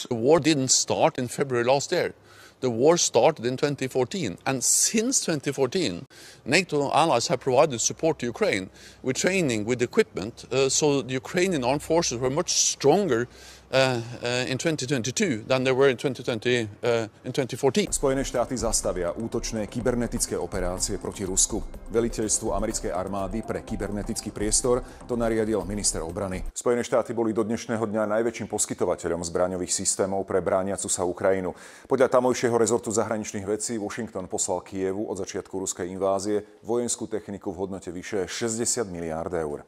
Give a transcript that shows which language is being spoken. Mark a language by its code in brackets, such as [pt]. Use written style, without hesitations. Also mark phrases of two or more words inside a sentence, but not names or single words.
[en] The war didn't start in February last year. The war started in 2014, and since 2014, NATO allies have provided support to Ukraine with training, with equipment, so the Ukrainian armed forces were much stronger in 2022 than they were in 2014. [sk] Spojené štáty zastavia útočné kybernetické operácie proti Rusku. Veliteľstvu americkej armády pre kybernetický priestor to nariadil minister obrany. Spojené štáty boli do dnešného dňa najväčším poskytovateľom zbraňových systémov pre brániacu sa Ukrajinu. Podľa tamojšieho rezortu zahraničných vecí Washington poslal Kyjevu od začiatku ruskej invázie vojenskú techniku v hodnote vyše 60 miliárd eur.